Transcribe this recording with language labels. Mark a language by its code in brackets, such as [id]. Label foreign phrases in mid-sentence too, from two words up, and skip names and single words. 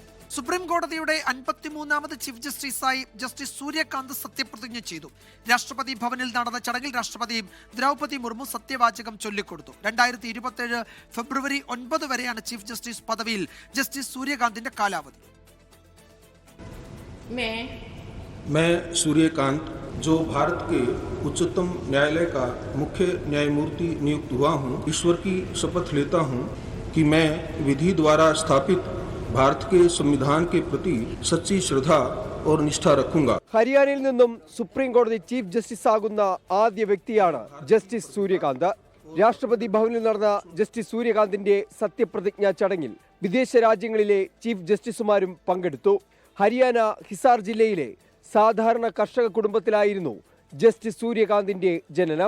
[ml] സുപ്രീം കോടതിയുടെ 53ാമത് ചീഫ് ജസ്റ്റിസായി ജസ്റ്റിസ് സൂര്യകാന്ത് സത്യപ്രതിജ്ഞ ചെയ്തു. രാഷ്ട്രപതി ഭവനിൽ നടന്ന ചടങ്ങിൽ രാഷ്ട്രപതി ദ്രൗപദി മുർമു സത്യവാചകം ചൊല്ലിക്കൊടുത്തു. 2027 ഫെബ്രുവരി 9 വരെയാണ് ചീഫ് ജസ്റ്റിസ് പദവിയിൽ ജസ്റ്റിസ് സൂര്യകാന്തിന്റെ കാലാവധി. [hi] मैं सूर्यकांत, जो भारत के उच्चतम न्यायालय का मुख्य न्यायमूर्ति नियुक्त हुआ हूँ, ईश्वर की शपथ लेता हूँ कि मैं विधि द्वारा स्थापित भारत के संविधान के प्रति सच्ची श्रद्धा और निष्ठा रखूंगा. [ml] ഹരിയാനയിൽ നിന്നും സുപ്രീം കോടതി ചീഫ് ജസ്റ്റിസ് ആകുന്ന ആദ്യ വ്യക്തിയാണ് ജസ്റ്റിസ് സൂര്യകാന്ത്. രാഷ്ട്രപതി ഭവനിൽ നടന്ന ജസ്റ്റിസ് സൂര്യകാന്തിന്റെ സത്യപ്രതിജ്ഞാ ചടങ്ങിൽ വിദേശ രാജ്യങ്ങളിലെ ചീഫ് ജസ്റ്റിസുമാരും പങ്കെടുത്തു. ഹരിയാന ഹിസാർ ജില്ലയിലെ സാധാരണ കർഷക കുടുംബത്തിലായിരുന്നു ജസ്റ്റിസ് സൂര്യകാന്തിന്റെ ജനനം.